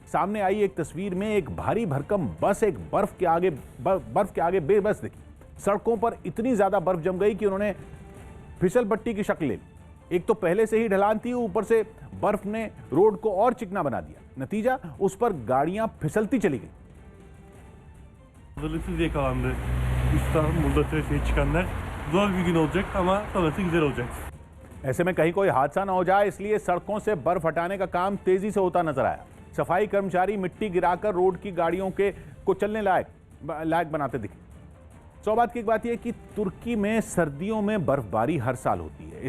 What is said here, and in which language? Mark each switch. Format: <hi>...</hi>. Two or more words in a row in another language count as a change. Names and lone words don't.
<hi>सामने आई एक तस्वीर में एक भारी भरकम बस एक बर्फ के आगे बेबस दिखी। सड़कों पर इतनी ज्यादा बर्फ जम गई कि उन्होंने फिसल पट्टी की शक्ल ले ली। एक तो पहले से ही ढलान थी, ऊपर से बर्फ ने रोड को और चिकना बना दिया। नतीजा, उस पर गाड़ियां फिसलती चली गई।</hi> <tr>Hazırlıksız yakalandı. İstanbul'da trafiğe çıkanlar. Zor bir gün olacak ama sonrası güzel olacak.</tr> <hi>ऐसे में कहीं कोई हादसा ना हो जाए, इसलिए सड़कों से बर्फ हटाने का काम तेजी से होता नजर आया। सफाई कर्मचारी मिट्टी गिराकर रोड की गाड़ियों को चलने लायक बनाते दिखे। सौभाग्य की एक बात यह कि तुर्की में सर्दियों में बर्फबारी हर साल होती है।</hi>